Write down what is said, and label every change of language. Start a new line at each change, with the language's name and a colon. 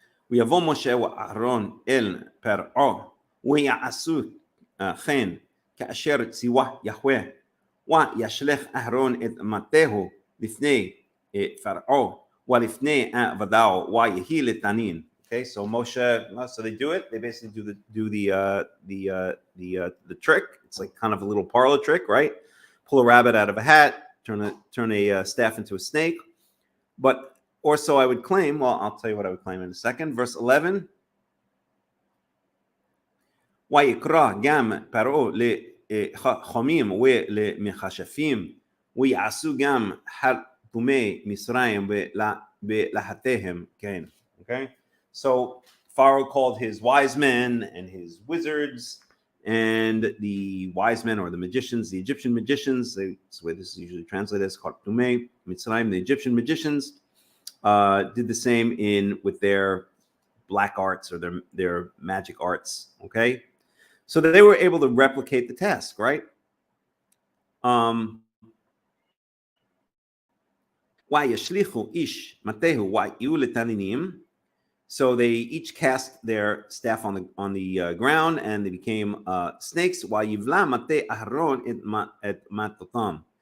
Hebrew: ויבוא משה ואהרון אל פרעה ויעשו כן כאשר ציווה יהוה וישלח אהרון את מטהו לפני פרעה ולפני עבדיו ויהי לתנין.
English: Okay, so Moshe, so they do it. They basically do the trick. It's like kind of a little parlor trick, right? Pull a rabbit out of a hat, turn a staff into a snake. But or so I would claim. Well, I'll tell you what I would claim in a second. Verse 11.
Hebrew: ויקרא גם פרעה לחכמים ולמכשפים ויעשו גם חרטומי מצרים ולהטיהם.
English: Okay. So Pharaoh called his wise men and his wizards, and the wise men or the magicians, the Egyptian magicians, that's the way this is usually translated as Khartume, Mitzrayim, the Egyptian magicians, did the same with their black arts or their magic arts, okay? So that they were able to replicate the task, right?
Hebrew: וישליכו איש מטהו ויהיו לתנינים.
English: So they each cast their staff on the ground, and they became snakes.
Hebrew: ויבלע מטה אהרון את מטותם.